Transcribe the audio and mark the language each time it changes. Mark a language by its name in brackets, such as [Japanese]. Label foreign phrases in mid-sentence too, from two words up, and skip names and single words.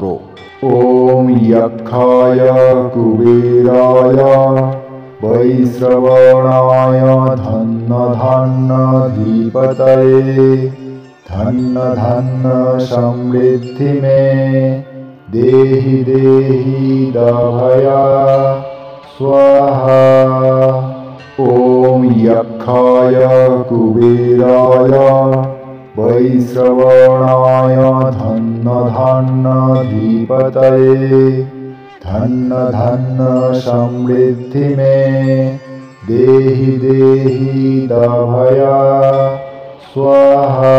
[Sanskrit] ওম যক্ষায় কুবেরায় বৈশ্রবণায় ধন্য ধন্য ধীপতয়ে ধন্য ধন্য সমৃদ্ধি মে দেহি দেহি দভয়া स्वाहा। ओम यक्षाय कुबेराय वैश्रवणाय धन्न धन्न धीपतये धन्न धन्न समृद्धि मे देहि देहि दभया स्वाहा।